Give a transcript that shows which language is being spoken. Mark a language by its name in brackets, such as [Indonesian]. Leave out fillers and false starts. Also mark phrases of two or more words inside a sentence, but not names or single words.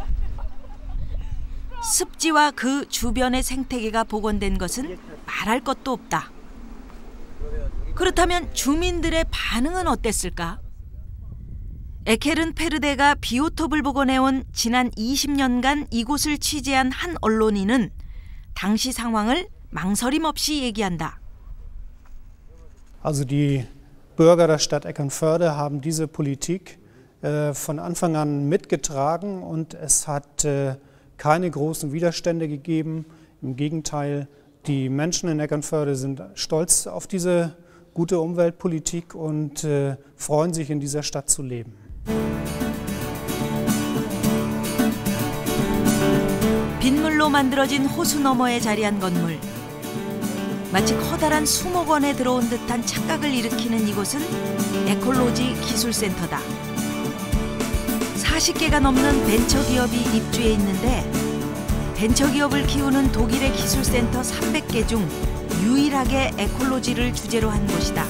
[Korean] 습지와 그 주변의 생태계가 복원된 것은 말할 것도 없다. 그렇다면 주민들의 반응은 어땠을까? 에케른페르데가 비오톱을 복원해온 지난 20년간 이곳을 취재한 한 언론인은 당시 상황을 망설임 없이 얘기한다. [German] Also die Bürger der Stadt Eckernförde haben diese Politik von Anfang an mitgetragen und es hat keine großen Widerstände gegeben. Im Gegenteil, die Menschen in Eckernförde sind stolz auf diese gute Umweltpolitik und freuen sich, in dieser Stadt zu leben. [Korean] 빗물로 만들어진 호수 너머에 자리한 건물. 마치 커다란 수목원에 들어온 듯한 착각을 일으키는 이곳은 에콜로지 기술센터다. 40개가 넘는 벤처기업이 입주해 있는데 벤처기업을 키우는 독일의 기술센터 300개 중 유일하게 에콜로지를 주제로 한 곳이다.